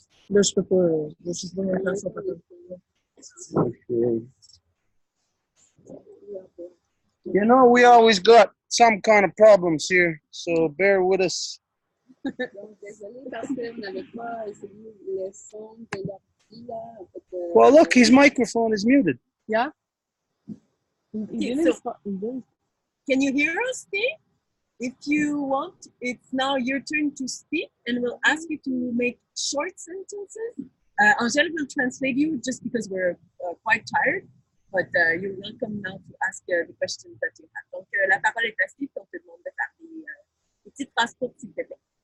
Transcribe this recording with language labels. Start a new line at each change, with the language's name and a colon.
French: Là, je peux pas, je sais pas faire ça.
English: Okay. You know, we always got some kind of problems here, so bear with us.
French: Donc, désolé parce qu'on n'avait pas essayé le son de l'ordi là. En fait,
English: Well, look, his microphone is muted. Yeah? Okay, so can you hear us, Steve? If you want, it's now your turn to speak, and we'll ask you to make short sentences. Angèle will translate you just because we're quite tired, but you're welcome now to ask the questions that you have.
French: Donc, la parole est à Steve, on te demande de faire des petites phrases courtes, s'il te plaît.